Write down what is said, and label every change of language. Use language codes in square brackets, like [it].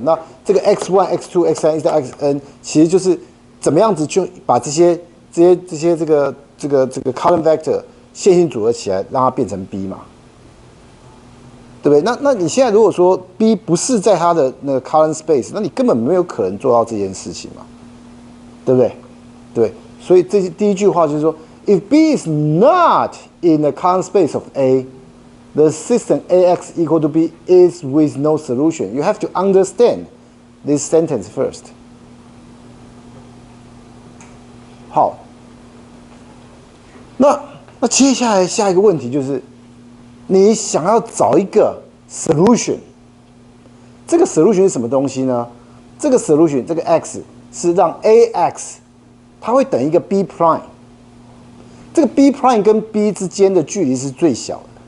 [zh] 那这个 x1、x2、x3 一直到 xn， 其实就是怎么样子就把这个 column vector 线性组合起来，让它变成 b 嘛，对不对？那你现在如果说 b 不是在它的那个 column space， 那你根本没有可能做到这件事情嘛，对不对？对，所以第一句话就是说 [en] ，if b is not in the column space of A, the system AX equal to B is with no solution. You have to understand this sentence first. [zh] 好，那接下来下一个问题就是，你想要找一个 solution， 这个 solution 是什么东西呢？这个 solution 这个 x 是让 AX 它会等一个 B prime， 这个 B prime 跟 B 之间的距离是最小的。